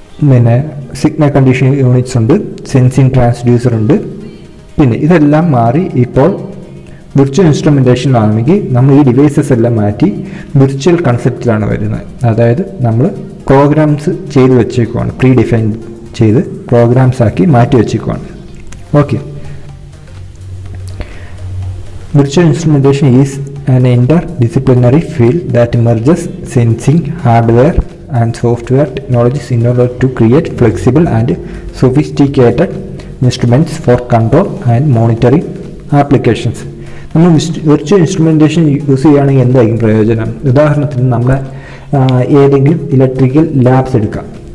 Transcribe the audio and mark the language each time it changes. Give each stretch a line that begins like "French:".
Malayalam: പിന്നെ signal condition units ഉണ്ട്, sensing transducer ഉണ്ട്. പിന്നെ ഇതെല്ലാം മാറി ഇപ്പോൾ വിർച്വൽ ഇൻസ്ട്രുമെൻറ്റേഷനിലാണെങ്കിൽ നമ്മൾ ഈ ഡിവൈസസ് എല്ലാം മാറ്റി വിർച്വൽ കൺസെപ്റ്റിലാണ് വരുന്നത്. അതായത് നമ്മൾ പ്രോഗ്രാംസ് ചെയ്ത് വെച്ചേക്കുവാണ്, പ്രീ ഡിഫൈൻ ചെയ്ത് പ്രോഗ്രാംസ് ആക്കി മാറ്റി വെച്ചേക്കുവാണ്.
English: Okay, virtual instrumentation is an interdisciplinary field that merges sensing, hardware and software technologies in order to create flexible and sophisticated instruments for control and monitoring applications.
Malayalam: നമ്മൾ virtual instrumentation use ചെയ്യുകയാണെങ്കിൽ എന്തായിരിക്കും പ്രയോജനം? ഉദാഹരണത്തിന് നമ്മുടെ ഏതെങ്കിലും electrical labs എടുക്കാം.